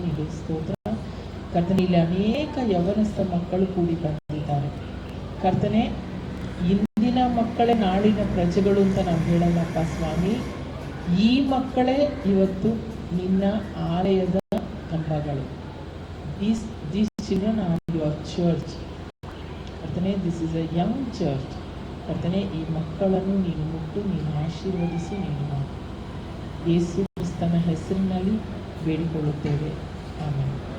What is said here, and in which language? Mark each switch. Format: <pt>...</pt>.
<kn>ನಿಮಗೆ ಸ್ತೋತ್ರ ಕರ್ತನೆ. ಇಲ್ಲಿ ಅನೇಕ ಯವನಸ್ಥ ಮಕ್ಕಳು ಕೂಡಿ ಬಂದಿದ್ದಾರೆ ಕರ್ತನೆ. ಇಂದಿನ ಮಕ್ಕಳೇ ನಾಳಿನ ಪ್ರಜೆಗಳು ಅಂತ ನಾವು ಹೇಳಲ್ಲಪ್ಪ ಸ್ವಾಮಿ. ಈ ಮಕ್ಕಳೇ ಇವತ್ತು ನಿನ್ನ ಆಲಯದ ಕಂಬಗಳು.</kn> <en>These children are your church.</en> <kn>ಕರ್ತನೆ,</kn> <en>this is a young church.</en> <kn>ಕರ್ತನೆ, ಈ ಮಕ್ಕಳನ್ನು ನೀನು ಮುಟ್ಟು, ನೀನು ಆಶೀರ್ವದಿಸಿ, ನೀನು ಮಾಡು. ಯೇಸು ಕ್ರಿಸ್ತನ ಹೆಸರಿನಲ್ಲಿ ಬೇಡಿಕೊಳ್ಳುತ್ತೇವೆ, ಆಮೆನ್.</kn>